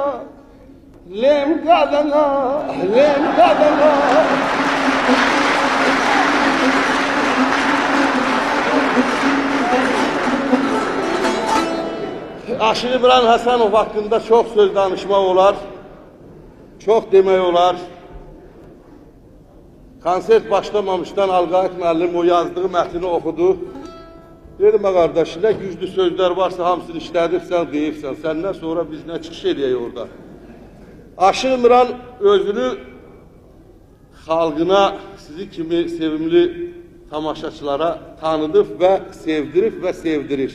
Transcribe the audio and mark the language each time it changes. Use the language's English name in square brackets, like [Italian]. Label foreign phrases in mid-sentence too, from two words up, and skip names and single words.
[Turkish] Lem kadına, lem kadına. [Azerbaijani] Aşık İbrahim Hasanov hakkında [Turkish] çok söz danışma olar, [Azerbaijani] çok demək olar. Konsert başlamamışdan Alqayıq müəllim o yazdığı mətni oxudu. Dedim, qardaş, nə güclü sözlər varsa hamısını işlədirsən, deyirsən. Səndən sonra biz nə çıxış edəyik orada? Aşık İmran özünü xalqına, sizi kimi sevimli tamaşaçılara tanıdıb və sevdirib və sevdirir.